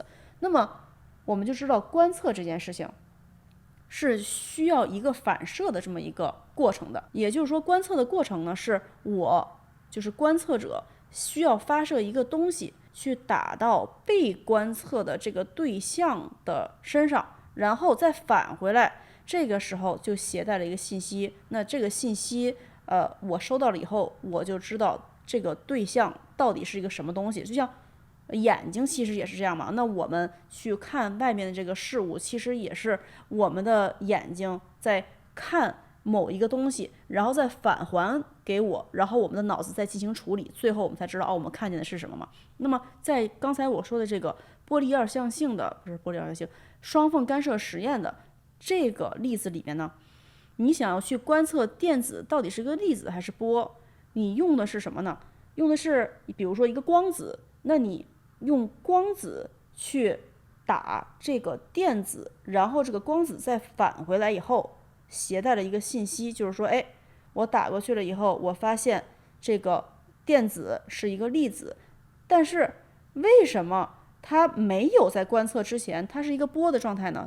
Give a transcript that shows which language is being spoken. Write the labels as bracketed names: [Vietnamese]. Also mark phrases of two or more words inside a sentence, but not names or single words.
[Chinese] 那麼我們就知道觀測這件事情是需要一個反射的這麼一個過程的，也就是說觀測的過程呢，是我就是觀測者需要發射一個東西去打到被觀測的這個對象的身上，然後再返回來，這個時候就攜帶了一個信息。那這個信息，我收到了以後，我就知道這個對象到底是一個什麼東西。就像眼睛其實也是這樣嘛。那我們去看外面的這個事物，其實也是我們的眼睛在看某一個東西，然後再返還給我，然後我們的腦子再進行處理，最後我們才知道我們看見的是什麼嘛。那麼在剛才我說的這個波粒二象性的，不是波粒二象性，雙縫干涉實驗的這個例子裡面呢，你想要去觀測電子到底是個粒子還是波，你用的是什麼呢？用的是比如說一個光子，那你用光子去打這個電子，然後這個光子再返回來以後，攜帶了一個信息，就是說，哎，我打過去了以後，我發現這個電子是一個粒子，但是為什麼它沒有在觀測之前，它是一個波的狀態呢？